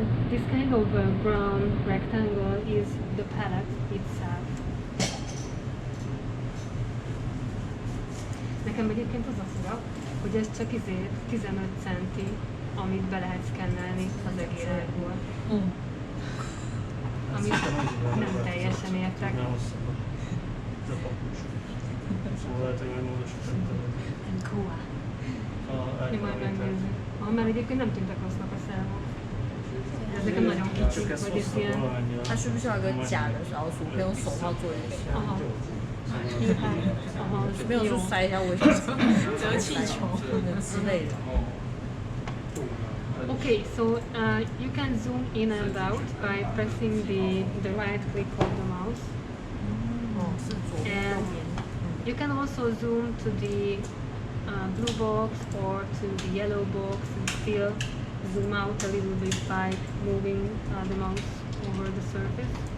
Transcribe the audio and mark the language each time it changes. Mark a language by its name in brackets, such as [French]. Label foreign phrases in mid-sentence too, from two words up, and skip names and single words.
[English] this kind of brown rectangle is the palette itself. [Hungarian] Nekem egyébként az a fura, hogy ez csak 15 centi, amit be lehet szkennelni az egérálból. Amit nem teljesen értek. Szóval lehet, hogy majd módosítottam. Én majd megnézzük. Mert egyébként nem tűntek rossznak a számok. Ezek nagyon kicsik, vagy ez ilyen... [Chinese] 它是不是要有个假的老鼠，可以用手套做一下？没有说塞一下卫生纸、折气球之类的。 [English] Okay, so you can zoom in and out by pressing the right click of the mouse. And you can also zoom to the blue box or to the yellow box and still zoom out a little bit by moving the mouse over the surface.